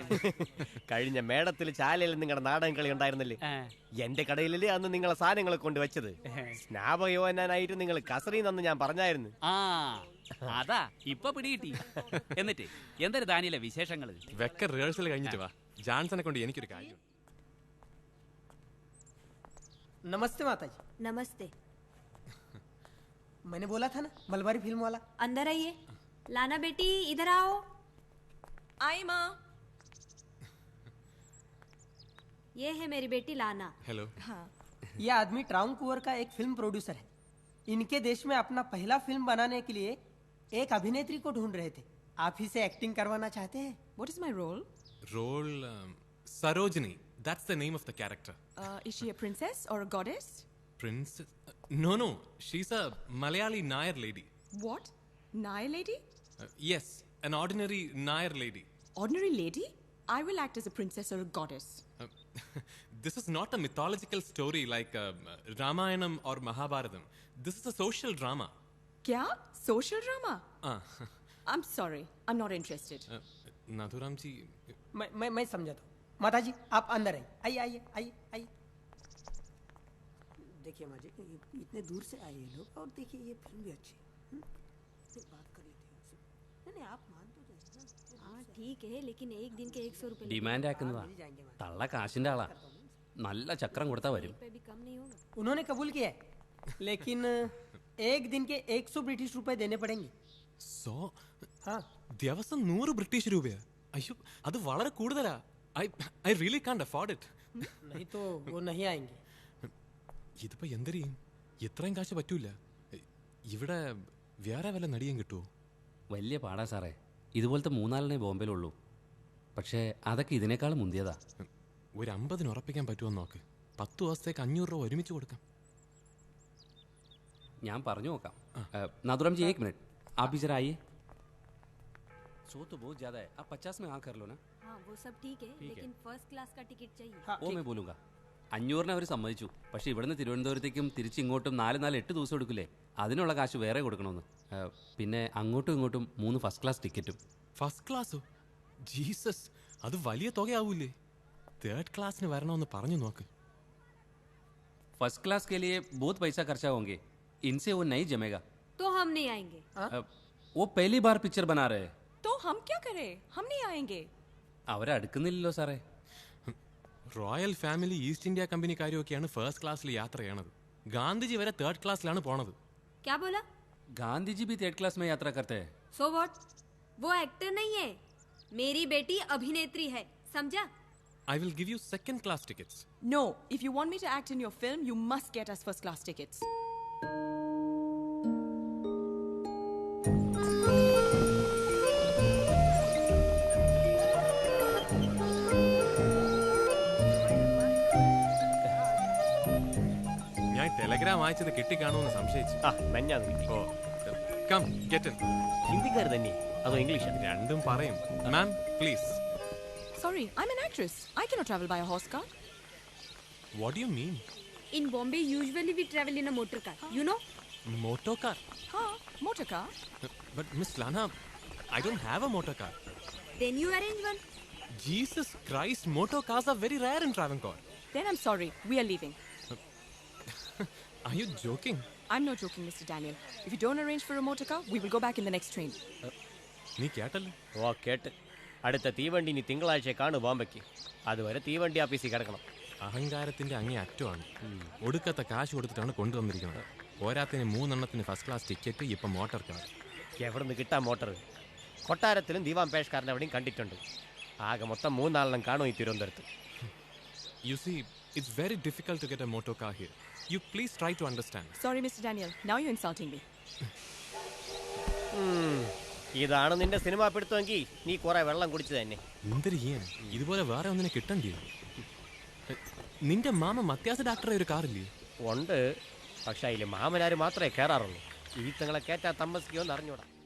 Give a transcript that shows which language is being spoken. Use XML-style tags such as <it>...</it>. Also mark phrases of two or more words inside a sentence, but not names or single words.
<ml>കഴിഞ്ഞ മേടത്തിൽ ചാലയിൽ നിങ്ങളുടെ നാടൻ കളി ഉണ്ടായിരുന്നില്ലേ? എന്റെ കടയിലല്ലേ അന്ന് നിങ്ങളെ സാധനങ്ങളെ കൊണ്ടുവച്ചത്. സ്നാപയോനായിട്ട് നിങ്ങൾ കസറിന്ന് ഞാൻ പറഞ്ഞായിരുന്നു. ആ, അതാ ഇപ്പൊ പിടികിട്ടി. എന്നിട്ട് എന്തൊരു ദാനിയിലെ വിശേഷങ്ങള്? വെക്ക റിഹേഴ്സൽ കഴിഞ്ഞിട്ട് വാ. ജാൻസനെ കൊണ്ട് എനിക്കൊരു കാര്യം.</ml> <hi>नमस्ते माताजी। नमस्ते। मैंने बोला था ना, मलबारी फिल्म वाला। अंदर आइए। लाना बेटी इधर आओ। आई माँ। ये है मेरी बेटी लाना। हेलो। हाँ। ये आदमी ट्राउनकूवर का एक</hi> <en>film producer</en> <hi>है। इनके देश में अपना पहला फिल्म बनाने के लिए एक अभिनेत्री को ढूंढ रहे थे। आप ही से एक्टिंग करवाना चाहते हैं।</hi> <en>What is my role? Role Sarojini. That's the name of the character. Is she a princess or a goddess? Princess? No. She's a Malayali Nair lady. What? Nair lady? Yes, an ordinary Nair lady. Ordinary lady? I will act as a princess or a goddess. This is not a mythological story like Ramayanam or Mahabharatam. This is a social drama. Kya? Social drama? I'm sorry. I'm not interested. Nathuram ji.</en> <hi>मैं समझा था। माता जी आप अंदर आइए। आइए। देखिए माँ जी, इतने दूर से आए ये लोग, और देखिए ये फिल्म भी अच्छी है। बात कर लेते हैं। नहीं आप मान तो जाइए। हाँ ठीक है, लेकिन एक दिन के 100 रुपए</hi> <ml>ഡിമാൻഡ് ആക്കുന്നതാ. തള്ള കാശിന്റെ ആളാ. നല്ല ചക്രം കൊടുത്താ വരും.</ml> <hi>भी कम नहीं होगा। उन्होंने कबूल किया है, लेकिन एक दिन के 100 ब्रिटिश रुपए देने पड़ेंगे। 100? हाँ।</hi> <ml>ദിവസം 100 ബ്രിട്ടീഷ് രൂപയാ? അയ്യോ, അത് വളരെ കൂടുതലാ.</ml> <en>I really can't afford it.</en> <hi>नहीं तो वो नहीं आएंगे.</hi> <ml>ഇതിപ്പോ എന്തരിയും ഇത്രയും കാശ് പറ്റൂല. ഇവിടെ വേറെ വല്ല നടിയും കിട്ടുമോ? വലിയ പാടാ സാറേ. ഇതുപോലത്തെ 3-4 ബോംബെയിലുള്ളൂ. പക്ഷേ അതൊക്കെ ഇതിനേക്കാളും മുന്തിയതാ. ഒരു 50 ഉറപ്പിക്കാൻ പറ്റുമോ നോക്ക്. 10 ദിവസത്തേക്ക് 500 രൂപ ഒരുമിച്ച് കൊടുക്കാം. ഞാൻ പറഞ്ഞു നോക്കാം.</ml> <hi>नादुराम जी 1 मिनट, आप भी जरा आइए. सो तो बहुत ज्यादा है, आप 50 में हाँ कर लो ना. हाँ वो सब ठीक है, लेकिन</hi> <en>first class</en> <hi>का टिकट चाहिए.</hi> <ml>ഓ</ml> <hi>मैं बोलूँगा.</hi> <ml>500 അവർ സമ്മതിച്ചു. പക്ഷേ ഇവിടുന്ന് തിരുവനന്തപുരത്തേക്കും തിരിച്ചിങ്ങോട്ടും 4-8 ദിവസം എടുക്കില്ലേ? അതിനുള്ള കാശ് വേറെ കൊടുക്കണമെന്ന്. പിന്നെ അങ്ങോട്ടും ഇങ്ങോട്ടും 3</ml> <en>first class tickets. first class?</en> <ml>ജീസസ്, അത് വലിയ തുകയാവൂലേ? 3rd ക്ലാസ്സിന് വരണമെന്ന് പറഞ്ഞു നോക്ക്.</ml> <en>first class</en> <hi>के लिए बहुत पैसा खर्चा होंगे, इनसे वो नहीं जमेगा. तो हम नहीं आएंगे. वो पहली बार पिक्चर बना रहे हैं. तो हम क्या करें? हम नहीं आएंगे.</hi> <ml>അവരെ അടുക്കുന്നില്ലല്ലോ സാറേ.</ml> <en>royal family</en> <ml>ഈസ്റ്റ് ഇന്ത്യ കമ്പനിക്കാരുമൊക്കെയാണ്</ml> <en>first class</en> <ml>യാത്ര ചെയ്യണത്. ഗാന്ധിജി വരെ 3rd ക്ലാസ്സിലാണ് പോണത്.</ml> <hi>क्या बोला? गांधी जी भी 3rd क्लास में यात्रा करते हैं.</hi> <en>So what?</en> <hi>वो एक्टर नहीं है, मेरी बेटी अभिनेत्री है, समझा?</hi> <en>I will give you 2nd class tickets. No, if you want me to act in your film, you must get us first class tickets.</en> <ml>ഞാൻ ടെലഗ്രാം അയച്ചത് കിട്ടിക്കാണോന്ന് സംശയിച്ചു. മെഞ്ഞാന്ന് കിട്ടി.</ml> <en>oh, come get in.</en> <ml>ഹിന്ദിക്കാർ തന്നെ അതോ ഇംഗ്ലീഷ്? രണ്ടും പറയും.</ml> <en>ma'am please. Sorry, I'm an actress. I cannot travel by a horse car. What do you mean? In Bombay, usually we travel in a motor car. You know? Motor car? Huh? Motor car? But Miss Lana, I don't have a motor car. Then you arrange one. Jesus Christ, motor cars are very rare in Travancore. Then I'm sorry. We are leaving. Are you joking? I'm not joking, Mr. Daniel. If you don't arrange for a motor car, we will go back in the next train.</en> <ml>നീ കേട്ടല്ലോ? ഓ കേട്ട്. അടുത്ത തീവണ്ടി ഇനി തിങ്കളാഴ്ച കാണു ബോംബെക്ക്. അതുവരെ തീവണ്ടി ഓഫീസിൽ കിടക്കണം. അഹങ്കാരത്തിന്റെ അങ്ങേ അറ്റമാണ്. ഒടുക്കത്തെ കാശ് കൊടുത്തിട്ടാണ് കൊണ്ടുവന്നിരിക്കുന്നത്. പോരാത്തിന് 3 എണ്ണത്തിന്</ml> <en>first class ticket,</en> <ml>ഇപ്പം</ml> <en>motor car.</en> <ml>എവിടെ നിന്ന് കിട്ടാൻ മോട്ടർ? കൊട്ടാരത്തിലും ദീവാം പേഷ്കാരനെ എവിടെയും കണ്ടിട്ടുണ്ട്. ആകെ മൊത്തം 3 ആളെണ്ണം കാണും ഈ തിരുവനന്തപുരത്ത്.</ml> <en>You see, it's very difficult to get a motor car here. You please try to understand. Sorry, Mr. Daniel. Now you're insulting me.</en> <ml>ഇതാണ് നിന്റെ സിനിമ പിടുത്തമെങ്കിൽ നീ കുറെ വെള്ളം കുടിച്ചു തന്നെ. എന്തൊരു ചെയ്യാൻ? ഇതുപോലെ വേറെ ഒന്നിനെ കിട്ടണ്ടേ? നിന്റെ മാമ മത്യാസ ഡാക്ടറെ ഒരു കാറില്ലേ? ഉണ്ട്, പക്ഷെ അതിൽ മാമനാര് മാത്രമേ കയറാറുള്ളൂ. ഈ തങ്ങളെ കയറ്റാ താമസിക്കുമെന്ന് അറിഞ്ഞൂടാ.</ml>